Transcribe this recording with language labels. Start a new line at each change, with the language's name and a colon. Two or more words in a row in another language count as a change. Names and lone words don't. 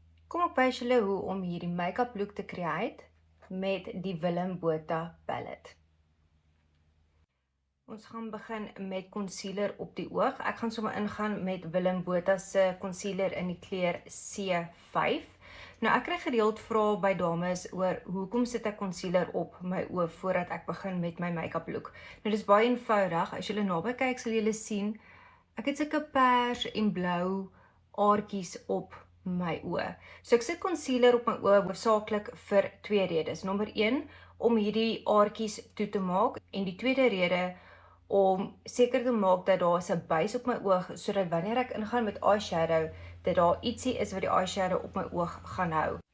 Afrikaans: Kom ek wys julle hoe om hierdie
English: make-up look
Afrikaans: te create met die Willem Botha palette. Ons gaan begin met concealer op die oog. Ek gaan sommer ingaan met Willem Botha se concealer in die kleur C5. Nou ek kry gereeld vrae by dames oor hoekom sit ek concealer op my oë voordat ek begin met my
English: make-up look.
Afrikaans: Nou dis baie eenvoudig. As julle naby kyk sal julle sien ek het sulke pers en blou aartjies op my oë. So ek sit concealer op my oë hoofsaaklik vir twee redes. Nommer 1 om hierdie aartjies toe te maak en die tweede rede om seker te maak dat daar 'n buis op my oog sodat wanneer ek ingaan met eyeshadow dat daar ietsie is wat die eyeshadow op my oog gaan hou.